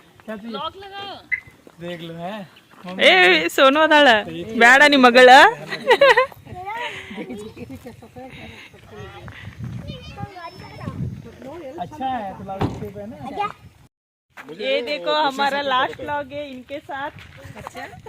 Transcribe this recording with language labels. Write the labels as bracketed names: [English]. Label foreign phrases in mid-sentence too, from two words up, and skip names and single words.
[Hindi] देख लो है [Kannada] ಏ ಸೋನು ಅದಾಳ ಬೇಡ ನಿಮ್ಮ ಮಗಳ [Hindi] अच्छा है तो लाउडस्पीकर पे ना ये देखो हमारा [English] last vlog [Hindi] है इनके साथ अच्छा